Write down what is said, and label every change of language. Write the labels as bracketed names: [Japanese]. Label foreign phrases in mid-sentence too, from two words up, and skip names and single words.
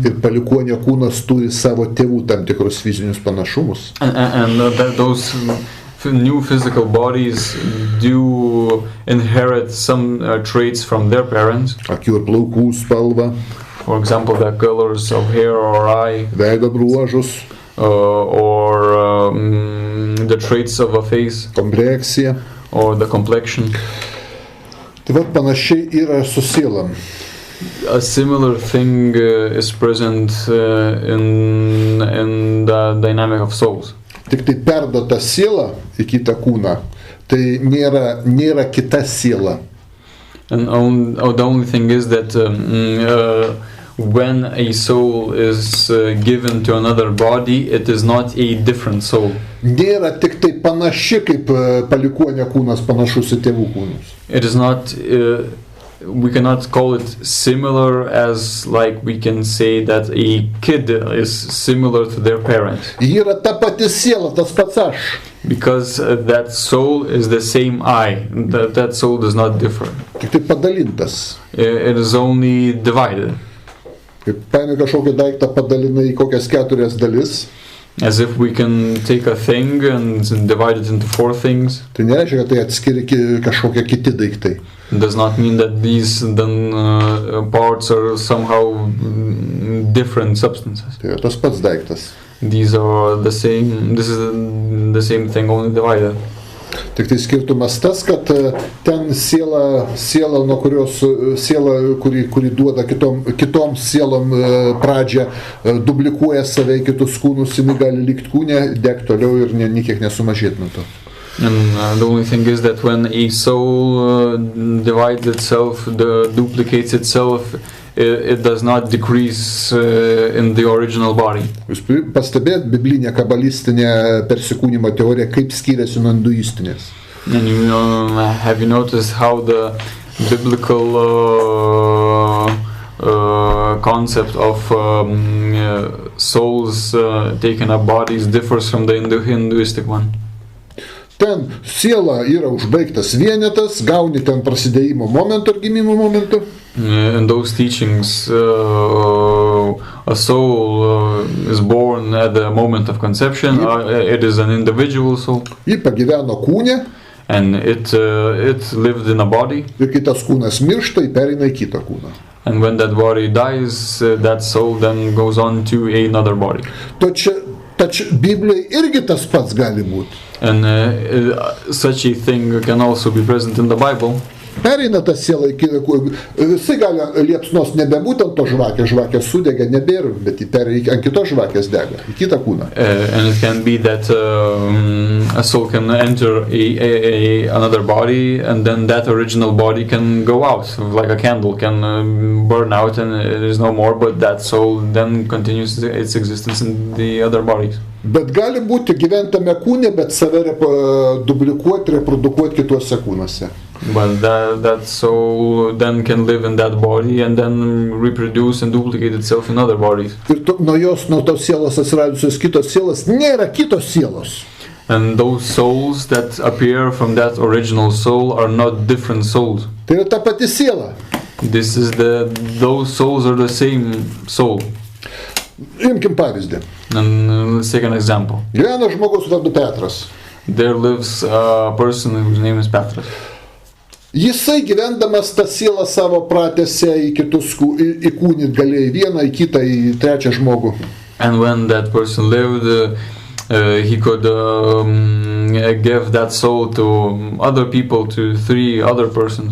[Lithuanian] Ir palikuonio kūnas turi savo tėvų tam tikrus fizinius panašumus. [English] And those new physical bodies do inherit some traits from their parents. [Lithuanian] Akių ir plaukų spalva. [English] For example, the colors of hair or eye. [Lithuanian] Veido bruožus. [English] Or the traits of a face. [Lithuanian] Kompleksija. [English] Or the complexion. [Lithuanian] Tai vat panašiai yra su sielom. [English] A similar thing is present in the dynamic of souls. [Lithuanian] Tik tai perduota siela į kitą kūną, tai nėra kita siela. [English] And the only thing is that when a soul is given to another body, it is not a different soul. [Lithuanian] Nėra tik tai panaši, kaip palikuonio kūnas panašus į tėvų kūnus. [English] It is not, we cannot call it similar as like we can say that a kid is similar to their parent. [Lithuanian] Ji yra ta pati siela, tas pats aš. [English] Because that soul is the same I. That soul does not differ. [Lithuanian] Tik tai padalintas. [English] It is only divided. [Lithuanian] Kaip paėmė kažkokį daiktą padalinai į kokias 4 dalis. [English] As if we can take a thing and divide it into 4 things. [Lithuanian] Tai nereiškia, kad tai atskiri kažkokie kiti daiktai. [English] It does not mean that these parts are somehow different substances. [Lithuanian] Tai yra tas pats daiktas. [English] These are the same. This is the same thing, only divided. [Lithuanian] Tik tai skirtumas tas, kad ten siela, nuo kurios siela, kuri duoda kitom sielom pradžią, dublikuoja save į kitus kūnus, jinai gali likti kūne, degti toliau ir niekiek nesumažėti nuo to. [English] And the only thing is that when a soul divides itself, duplicates itself, it does not decrease in the original body. [Lithuanian] Jūs pastebėjot biblinę kabalistinę persikūnimo teoriją, kaip skiriasi nuo hinduistinės? [English] And have you noticed how the biblical concept of souls taken up bodies differs from the Hinduistic one? [Lithuanian] Ten siela yra užbaigtas vienetas, gauni ten prasidėjimo momento ir gimimo momento. [English] In those teachings, a soul is born at the moment of conception. It is an individual soul. [Lithuanian] Ji pagyveno kūne. [English] And it lived in a body. [Lithuanian] Ir kai tas kūnas miršta, ji pereina į kitą kūną. [English] And when that body dies, that soul then goes on to another body. [Lithuanian] Tačiau Biblijoje irgi tas pats gali būti. [English] And such a thing can also be present in the Bible. [Lithuanian] Pereina ta siela į kitą kūną. Visi gali liepsnos nebebūti ant to žvakės sudega, nebėra, bet jį pereina ant kitos žvakės dega, į kitą kūną. [English] And it can be that a soul can enter another body, and then that original body can go out, like a candle can burn out and it is no more, but that soul then continues its existence in the other bodies. [Lithuanian] Bet gali būti gyventame kūne, bet save duplikuoti, reprodukuoti kituose kūnuose. [English] But that soul then can live in that body and then reproduce and duplicate itself in other bodies. [Lithuanian] Ir nuo tos sielos atsiradusios kitos sielos nėra kitos sielos. [English] And those souls that appear from that original soul are not different souls. [Lithuanian] Tai yra ta pati siela. [English] Those souls are the same soul. [Lithuanian] Imkim pavyzdį. [English] And let's take an example. [Lithuanian] Gyvena žmogus vardu Petras. [English] There lives a person whose name is Petras. [Lithuanian] Jisai gyvendamas tą sielą savo pratęsė į kitus, įkūnyt galėjo į vieną, į kitą, į trečią žmogų. [English] And when that person lived, he could give that soul to other people, to 3 other persons.